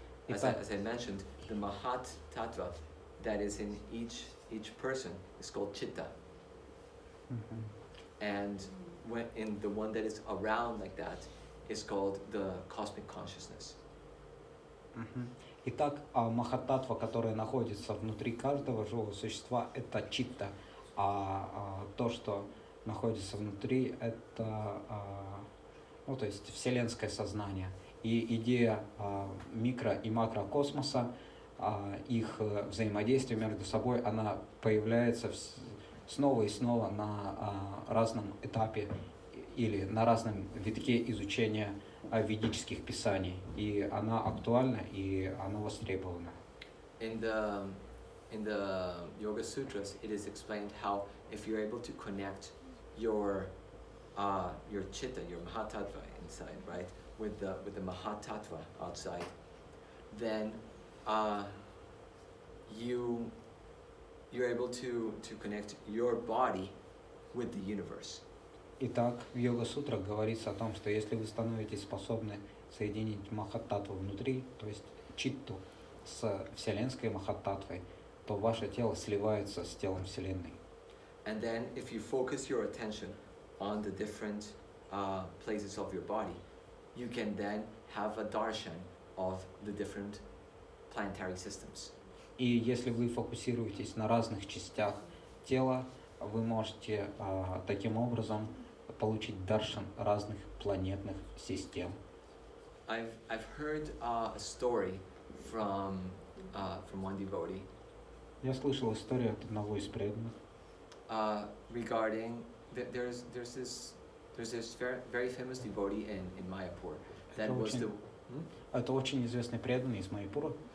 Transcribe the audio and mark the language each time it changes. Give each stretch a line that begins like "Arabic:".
English: As I mentioned, the Mahat Tattva that is in each person is called Chitta. Mm-hmm. And when in the one that is around like that is called the cosmic consciousness. Mm-hmm.
Russian: Итак, махаттатва, которая находится внутри каждого живого существа, это читта, а то, что находится внутри, это то есть вселенское сознание. И идея микро- и макрокосмоса, их взаимодействие между собой, она появляется снова и снова на разном этапе или на разном витке изучения ведических писаний, и она актуальна, и она востребована.
English: In the Yoga Sutras, it is explained how if you're able to connect your chitta, your Mahatattva inside, right, with the Mahatattva outside, then you're able to connect your body with the universe.
Russian: Итак, в йога-сутрах говорится о том, что если вы становитесь способны соединить махаттатву внутри, то есть читту, с вселенской махаттатвой, то ваше тело сливается с телом Вселенной.
English: And then if you focus your attention on the different places of your body, you can then have a darshan of the different planetary systems.
Russian: И если вы фокусируетесь на разных частях тела, вы можете таким образом получить даршан разных планетных систем.
English: I've heard a story from one devotee.
Russian: Я слышал историю от одного из преданных.
English: Regarding there's this very famous devotee in Mayapur that was the.
Russian: Это очень известный преданный из Майяпура.